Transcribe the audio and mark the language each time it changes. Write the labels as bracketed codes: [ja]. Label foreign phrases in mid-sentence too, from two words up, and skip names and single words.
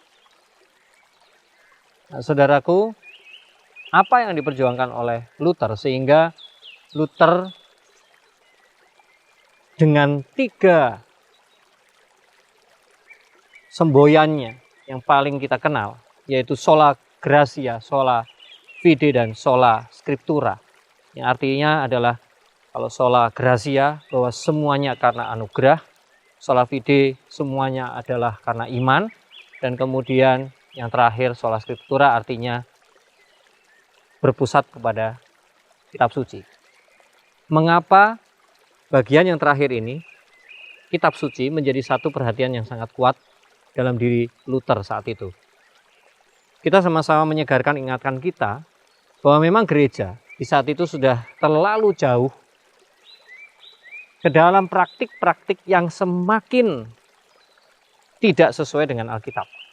[id] Nah, saudaraku, apa yang diperjuangkan oleh Luther sehingga Luther dengan 3 semboyannya yang paling kita kenal, yaitu sola [la] gratia, sola fide, dan sola scriptura, [id] yang artinya adalah Kalau [la] sola gratia [id] bahwa semuanya karena anugerah, [la] sola fide [id] semuanya adalah karena iman, dan kemudian yang terakhir [la] sola scriptura [id] artinya berpusat kepada kitab suci. Mengapa bagian yang terakhir ini, kitab suci, menjadi satu perhatian yang sangat kuat dalam diri Luther saat itu? Kita sama-sama menyegarkan ingatan kita bahwa memang gereja di saat itu sudah terlalu jauh ke dalam praktik-praktik yang semakin tidak sesuai dengan Alkitab.